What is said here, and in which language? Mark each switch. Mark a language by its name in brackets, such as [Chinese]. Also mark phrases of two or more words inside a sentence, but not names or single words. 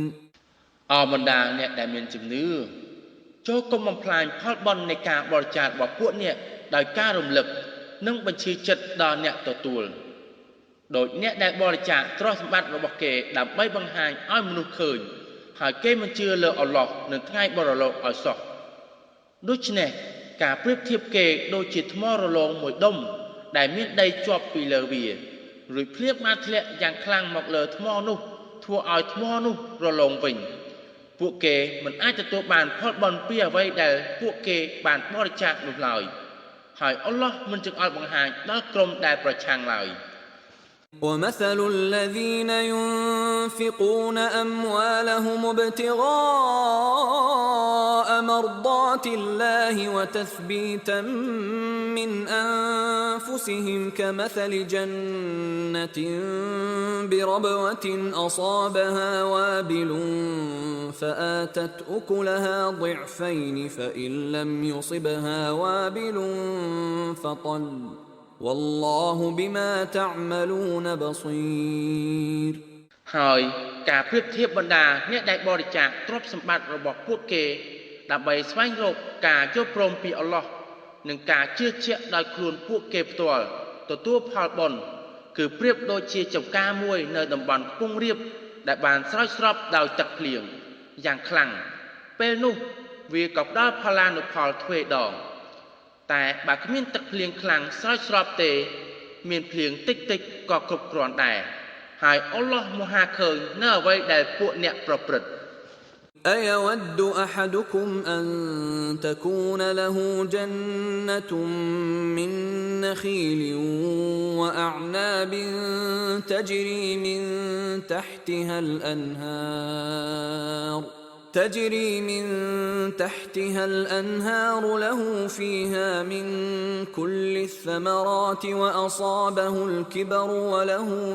[Khmer] អរបណ្ដាអ្នកដែលមានជំនឿចូលកុំបំផ្លាញផលបុណ្យនៃការបរិច្ចាគរបស់ពួកអ្នកដោយការរំលឹកនិងបញ្ឈឺចិត្តដល់អ្នកទទួលដោយអ្នក ដែលបរិច្ចាគទ្រព្យសម្បត្តិរបស់គេដើម្បីបង្ហាញឲ្យមនុស្សឃើញហើយគេមិនជឿលើអល់ឡោះនៅថ្ងៃបរលោកឲ្យសោះដូច្នេះការប្រៀបធៀបគេដូចជាថ្មរលោងមួយដុំដែលមានដីជាប់ពីលើវារួចភ្លៀងបានធ្លាក់យ៉ាងខ្លាំងមកលើថ្មនោះធ្វើឲ្យថ្មនោះរលោងវិញពួកគេមិនអាចទទួលបានផលបុណ្យពីអ្វីដែលពួកគេបានបរិច្ចាគនោះឡើយហើយអល់ឡោះមិនចង្អុលបង្ហាញដល់ក្រុមដែលប្រឆាំងឡើយ [Arabic] ومثل الذين ينفقون أموالهم ابتغاء مرضات الله وتثبيتا من أنفسهم كمثل جنة بربوة أصابها وابل فآتت أكلها ضعفين فإن لم يصبها وابل فطل والله بما تعملون بصير [Khmer] ហើយការប្រៀបធៀបបណ្ដាអ្នកដែលបរិច្ចាគទ្រព្យសម្បត្តិរបស់ពួកគេដើម្បីស្វែងរកការយល់ព្រមពីអល់ឡោះនិង ការជឿជាក់ដោយខ្លួនពួកគេផ្ទាល់ទទួលផលបុណ្យគឺប្រៀបដូចជាចម្ការមួយនៅតំបន់ខ្ពង់រាបដែលបានស្រោចស្រពដោយទឹកភ្លៀងយ៉ាងខ្លាំងពេលនោះវាក៏ផ្ដល់ផល្លានុផលទ្វេដងតែបើគ្មានទឹកភ្លៀងខ្លាំងស្រោចស្រពទេមានភ្លៀងតិចតិចក៏គ្រប់គ្រាន់ដែរហើយអល់ឡោះមហាឃើញនៅអ្វីដែលពួកអ្នកប្រព្រឹត្ត [Arabic] أيود أحدكم أن تكون له جنة من نخيل وأعناب تجري من تحتها الأنهار له فيها من كل الثمرات وأصابه الكبر وله